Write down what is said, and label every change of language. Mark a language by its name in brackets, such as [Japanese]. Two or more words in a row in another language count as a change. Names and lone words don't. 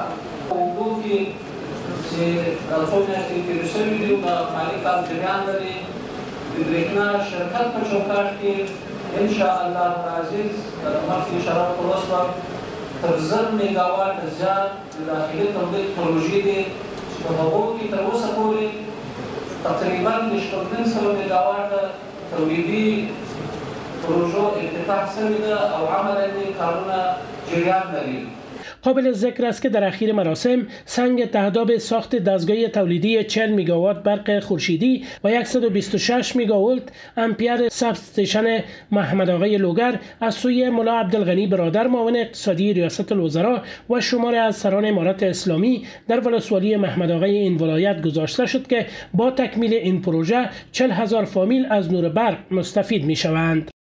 [Pashto] اوبو کې چې څو میاشتې تېرې شوي دي د مالي کال جریان لري، د برېښنا شرکت په چوکاټ کې [Arabic] انشاءالله العزیز [Pashto] مخکې اشاره ورته وشوه تر 1000 میګاواټ زیات د داخلي تولید پروژې دي چې په هغو کې تر اوسه پورې تقریبا 900 میګاواټه تولیدي پروژو افتتاح شوې ده او عملاً کارونه جریان لري. [Persian] قابل ذکر است که در اخیر مراسم سنگ تهداب ساخت دستگاه تولیدی 40 میگاوات برق خورشیدی و 126 میگاولت امپیر ساب استیشن محمد آقای لوگر از سوی ملا عبدالغنی برادر معاون اقتصادی ریاست الوزراء و شماری از سران امارت اسلامی در ولسوالی محمد آقای این ولایت گذاشته شد که با تکمیل این پروژه 40,000 فامیل از نور برق مستفید می شوند.